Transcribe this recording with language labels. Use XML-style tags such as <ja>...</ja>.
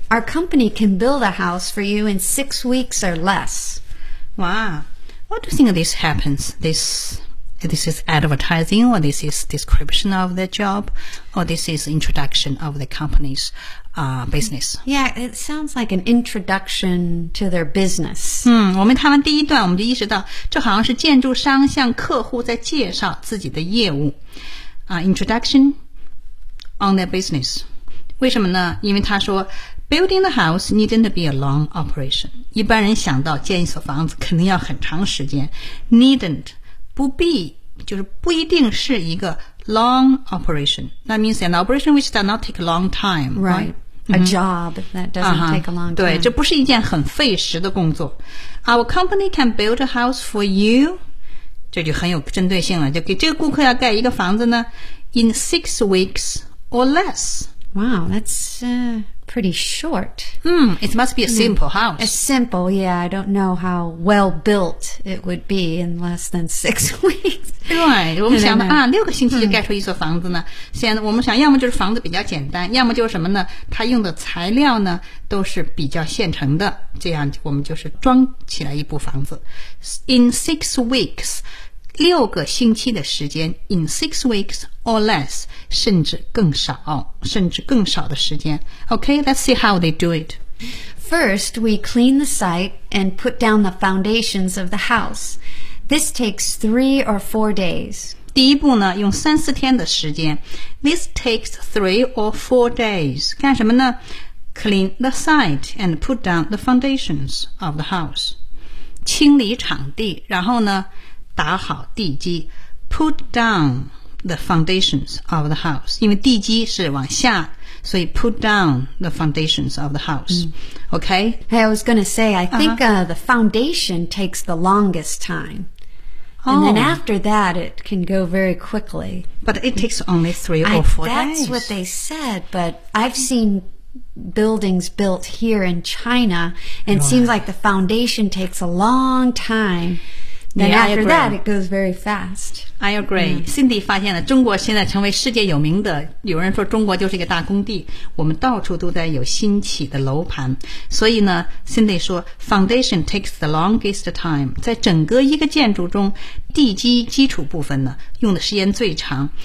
<en>Our company can build a house for you in 6 weeks or less. Wow. What do you think this happens? This is advertising, or this is description of the job, or this is introduction of the company's business? Yeah, it sounds like an introduction to their business.</en> <zh>我们看完第一段，我们就意识到，这好像是建筑商向客户在介绍自己的业务。</zh> <en>Introduction on their business.</en> <zh>为什么呢？因为他说</zh> <en>building the house needn't be a long operation.</en> <zh>一般人想到建一所房子肯定要很长时间。 Needn't, 不必，就是不一定是一个</zh> <en>long operation. That means an operation which does not take a long time. Right. A job that doesn't take a long time.</en> <zh>对，这不是一件很费时的工作。</zh> <en>Our company can build a house for you.</en> <zh>这就很有针对性了，就给这个顾客要盖一个房子呢 ，</zh> <en>in 6 weeks or less. Wow, that's pretty short. It must be a simple house. A simple, yeah. I don't know how well built it would be in less than 6 weeks.</en> <zh>对，我们想啊，六个星期就盖出一所房子呢。现在我们想，要么就是房子比较简单，要么就是什么呢？它用的材料呢都是比较现成的，这样我们就是装起来一部房子</zh> <en>in 6 weeks.</en> <zh>六个星期的时间</zh> <en>in 6 weeks or less,</en> <zh>甚至更少，甚至更少的时间。</zh> <en>Okay, let's see how they do it. First, we clean the site and put down the foundations of the house. This takes 3 or 4 days.</en> <zh>第一步呢，用三四天的时间。</zh> <en>This takes 3 or 4 days.</en> <zh>干什么呢？</zh> <en>Clean the site and put down the foundations of the house.</en> <zh>清理场地，然后呢打好地基 ，</zh> <en>put down the foundations of the house.</en> <zh>因为地基是往下，所以</zh> <en>put down the foundations of the house.</en> <zh>Okay.</zh> <en>Hey, I was going to say, I think the foundation takes the longest time, and then after that, it can go very quickly. But it takes only 3 or 4 days. That's what they said, but I've seen. Buildings built here in China, and it seems like the foundation takes a long time. Then after that, it goes very fast. I agree.</en> <zh>Cindy 发现了中国现在成为世界有名的，有人说中国就是一个大工地，我们到处都在有新起的楼盘。所以呢 ，Cindy 说 ，</zh> <en>foundation takes the longest time.</en> <zh>在整个一个建筑中，地基基础部分呢，用的时间最长。</zh>